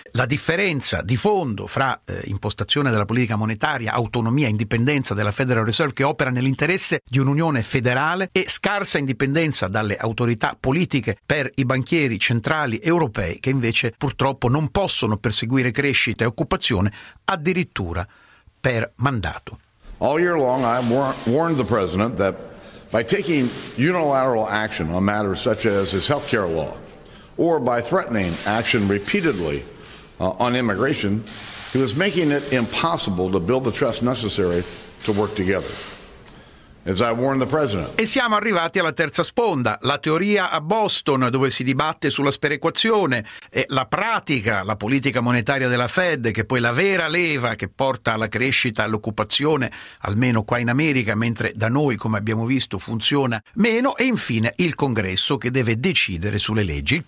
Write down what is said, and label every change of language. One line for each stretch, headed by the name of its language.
Italian: La differenza di fondo fra impostazione della politica monetaria, autonomia, indipendenza della Federal Reserve che opera nell'interesse di un'unione federale e scarsa indipendenza dalle autorità politiche per i banchieri centrali europei che invece purtroppo non possono perseguire crescita e occupazione addirittura per mandato.
English: All year long, I warned the president that by taking unilateral action on matters such as his health care law, or by threatening action repeatedly on immigration, he was making it impossible to build the trust necessary to work together. As I warned the president.
Italian: E siamo arrivati alla terza sponda, la teoria a Boston dove si dibatte sulla sperequazione e la pratica, la politica monetaria della Fed che poi la vera leva che porta alla crescita, all'occupazione, almeno qua in America, mentre da noi come abbiamo visto funziona meno, e infine il Congresso che deve decidere sulle leggi.